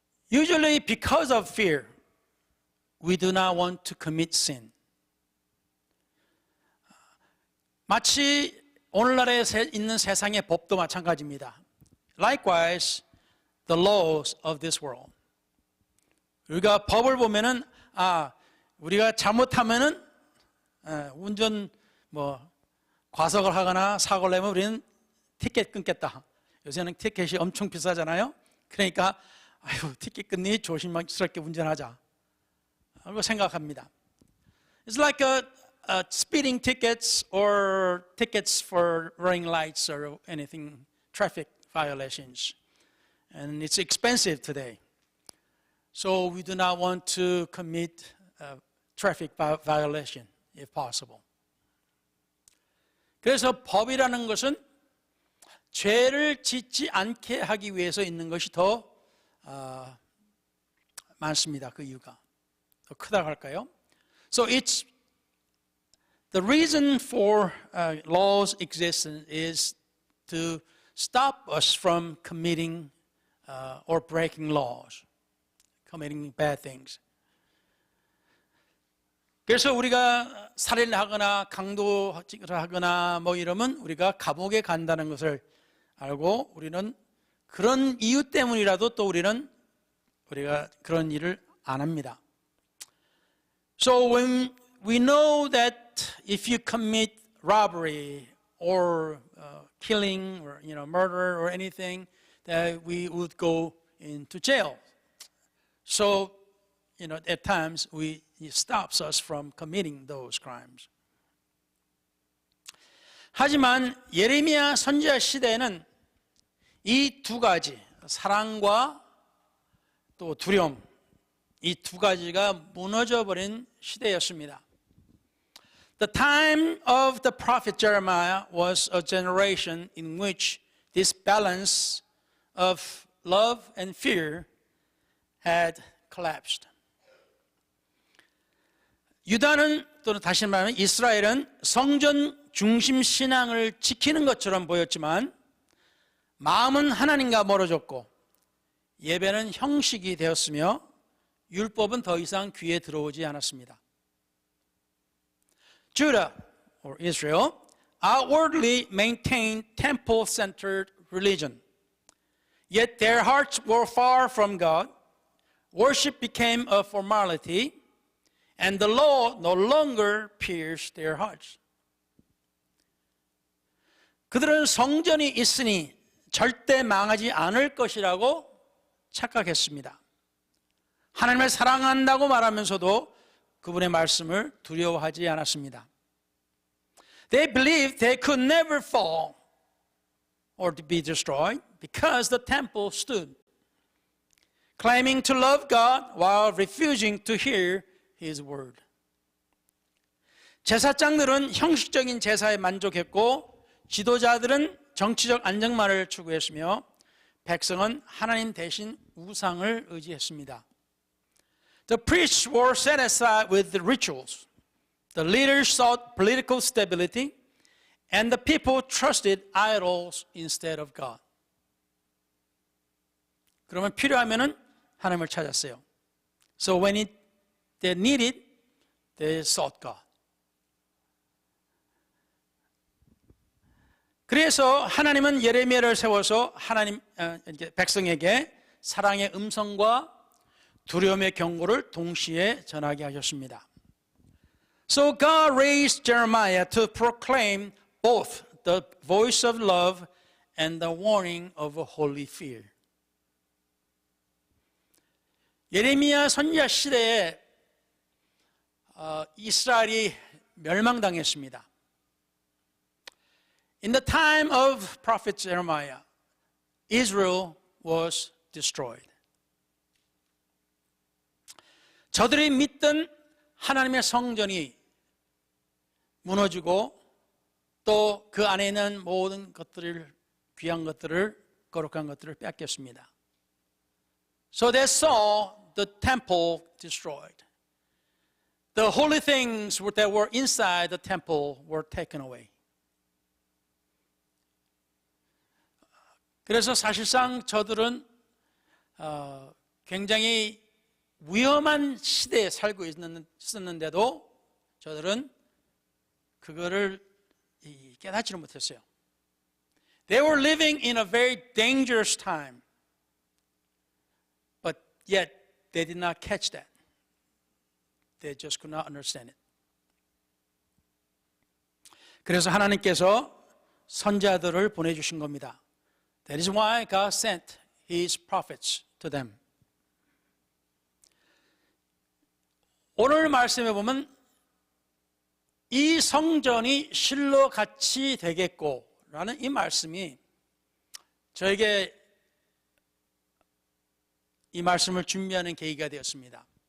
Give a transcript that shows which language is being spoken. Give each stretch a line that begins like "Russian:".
English: Usually because of fear, we do not want to commit sin.
Korean: 마치 오늘날에 있는 세상의 법도 마찬가지입니다.
English: Likewise, the laws of this world.
Korean: 우리가 법을 보면은 우리가 잘못하면은 운전 과속을 하거나 사고를 내면 우리는 티켓 끊겠다. 요새는 티켓이 엄청 비싸잖아요. 그러니까 티켓 끊니 조심스럽게 운전하자 라고 생각합니다.
English: It's like speeding tickets or tickets for running lights or anything, traffic violations. And it's expensive today. So we do not want to commit traffic violation if possible.
Korean: 그래서 법이라는 것은 죄를 짓지 않게 하기 위해서 있는 것이 더 많습니다. 그 이유가 더 크다고 할까요?
English: So it's the reason for laws existence is to stop us from committing or breaking laws, committing bad things.
Korean: 그래서 우리가 살인을 하거나 강도를 하거나 이러면 우리가 감옥에 간다는 것을 알고 우리는 그런 이유 때문이라도 또 우리가 그런 일을 안 합니다.
English: So when we know that if you commit robbery or killing or murder or anything, that we would go into jail. So at times it stops us from committing those crimes.
Korean: 하지만 예레미야 선지자 시대에는 이 두 가지, 사랑과 또 두려움, 이 두 가지가 무너져 버린 시대였습니다.
English: The time of the prophet Jeremiah was a generation in which this balance of love and fear had collapsed.
Korean: 유다는 또는 다시 말하면 이스라엘은 성전 중심 신앙을 지키는 것처럼 보였지만 마음은 하나님과 멀어졌고 예배는 형식이 되었으며 율법은 더 이상 귀에 들어오지 않았습니다.
English: Judah or Israel outwardly maintained temple-centered religion. Yet their hearts were far from God. Worship became a formality. And the law no longer pierced their hearts.
Korean: 그들은 성전이 있으니 절대 망하지 않을 것이라고 착각했습니다. 하나님을 사랑한다고 말하면서도 그분의 말씀을 두려워하지 않았습니다.
English: They believed they could never fall or to be destroyed because the temple stood, claiming to love God while refusing to hear His word.
Korean: 제사장들은 형식적인 제사에 만족했고 지도자들은 정치적 안정만을 추구했으며 백성은 하나님 대신 우상을 의지했습니다.
English: The priests were satisfied with the rituals. The leaders sought political stability, and the people trusted idols instead of God.
Korean: 그러면 필요하면은 하나님을 찾았어요.
English: So when they needed, they sought God.
Korean: 그래서 하나님은 예레미야를 세워서 백성에게 사랑의 음성과 두려움의 경고를 동시에 전하게 하셨습니다.
English: So God raised Jeremiah to proclaim both the voice of love and the warning of a holy fear.
Korean: 예레미야 선지자 시대에 이스라엘이 멸망당했습니다.
English: In the time of prophet Jeremiah, Israel was destroyed.
Korean: 저들이 믿던 하나님의 성전이 무너지고 또 그 안에 있는 모든 것들을, 귀한 것들을, 거룩한 것들을 뺏겼습니다.
English: So they saw the temple destroyed. The holy things that were inside the temple were taken away. 그래서 사실상 저들은 굉장히 위험한 시대에 살고 있었는데도 저들은 그거를 깨닫지를 못했어요. They were living in a very dangerous time, but yet they did not catch that. They just could not understand it.
Korean: 그래서 하나님께서 선지자들을 보내주신 겁니다.
English: That is why God sent His prophets to them.
Korean: 오늘 말씀에 보면 이 성전이 실로 같이 되겠고 라는 이 말씀이 저에게 이 말씀을 준비하는 계기가 되었습니다.